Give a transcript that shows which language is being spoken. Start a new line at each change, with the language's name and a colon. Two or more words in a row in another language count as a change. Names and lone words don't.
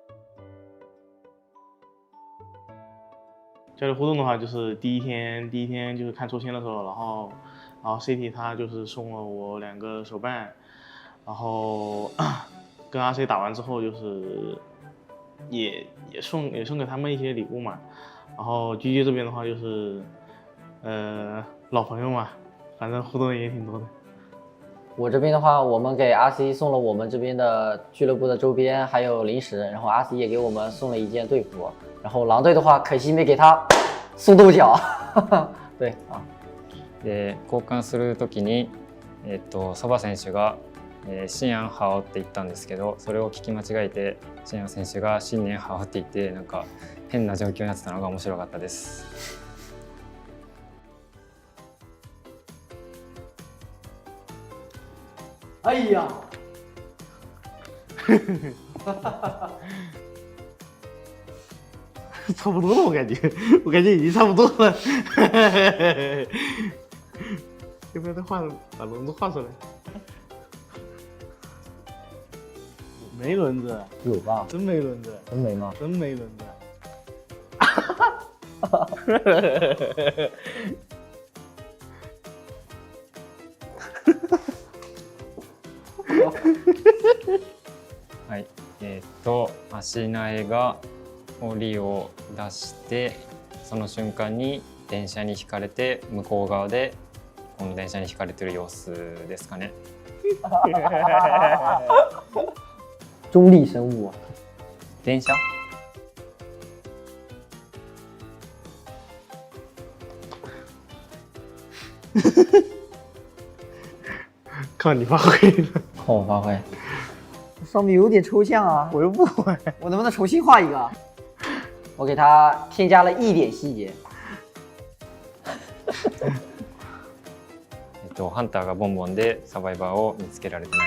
Chinese: 交流互动的话，就是第一天就是看抽签的时候，然后 CT 他就是送了我2个手办，然后跟 RC 打完之后就是也送给他们一些礼物嘛，然后 GG 这边的话就是老朋友嘛，反正互动也挺多的。我这边的话，我们给 RC 送了我们这边的俱乐部的周边还有零食，然后 RC 也给我们送了一件队服。然后狼队的话，可惜没给他送豆角。对啊。
Japanese: で交換するときに、ソバ選手が新安ハオって言ったんですけど、それを聞き間違えて新安選手が新年ハオって言ってなんか変な状況になってたのが面白かったです。哎呀。
Chinese: 差不多了，我感觉已经差不多了。要不要再把轮子画出来？没轮子，有吧？真没轮子，真没吗？真没轮子。
Japanese: はい、足苗が檻を出してその瞬間に電車にひかれて向こう側でこの電車にひかれてる様子ですかね。
Chinese: 中立生物啊。
Japanese: 電車。
Chinese: 靠你发挥了。靠我发挥。上面有点抽象啊，我又不会。我能不能重新画一个？我给它添加了一点细节。
Japanese: ハンターがボンボンでサバイバーを見つけられてない。